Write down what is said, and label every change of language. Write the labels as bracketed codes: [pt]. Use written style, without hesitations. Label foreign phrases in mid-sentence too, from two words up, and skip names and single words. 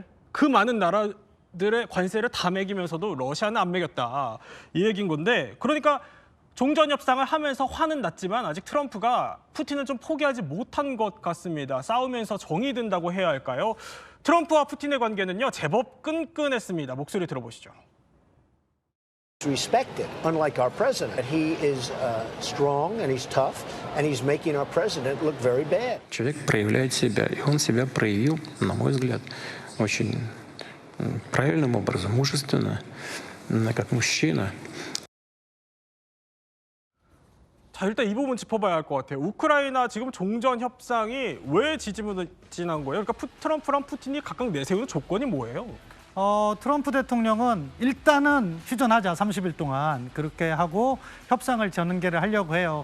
[ko] 그 많은 나라들의 관세를 다 매기면서도 러시아는 안 매겼다. 이 얘기인 건데 그러니까 종전 협상을 하면서 화는 났지만 아직 트럼프가 푸틴을 좀 포기하지 못한 것 같습니다. 싸우면서 정이 든다고 해야 할까요? 트럼프와 푸틴의 관계는요, 제법 끈끈했습니다. 목소리 들어보시죠. [en] Respected, unlike our president. He is strong and he's tough, and he's making our president look very bad. [ru] Человек проявляет себя, и он себя проявил, на мой взгляд, очень правильным образом, мужественно, как мужчина. [ko] 자, 일단 이 부분 짚어봐야 할 것 같아요. 우크라이나 지금 종전 협상이 왜 지지부진한 거예요? 그러니까 트럼프랑 푸틴이 각각 내세우는 조건이 뭐예요? 트럼프 대통령은 일단은 휴전하자 30일 동안 그렇게 하고 협상을 전개를 하려고 해요.